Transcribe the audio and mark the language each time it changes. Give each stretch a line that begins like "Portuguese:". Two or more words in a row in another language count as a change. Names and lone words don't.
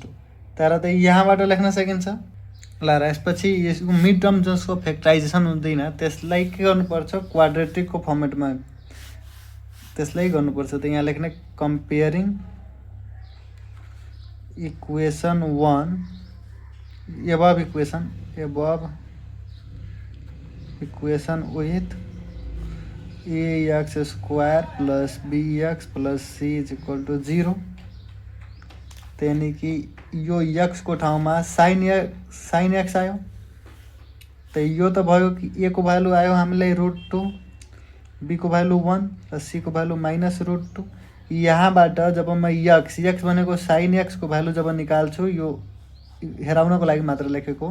Nepali: तर त यहाँबाट लेख्न सकिन्छ। ल र यसपछि यसको
English: mid term
Nepali: जसको फ्याक्टराइजेसन हुँदैन त्यसलाई के गर्नुपर्छ क्वाड्रेटिकको फर्मेटमा त्यसलाई गर्नुपर्छ। त यहाँ लेख्ने
English: comparing equation 1 above equation with ax² + bx + c is equal to 0.
Nepali: त्यानी कि यो x को ठाउँमा
English: sine x
Nepali: आयो। त यो त भयो कि a को भ्यालु आयो हामीलाई √2, b को भ्यालु 1 र c को भ्यालु -√2। यहाँबाट जब म x भनेको
English: sine x
Nepali: को भ्यालु जब निकाल्छु यो हेराउनको लागि मात्र लेखेको।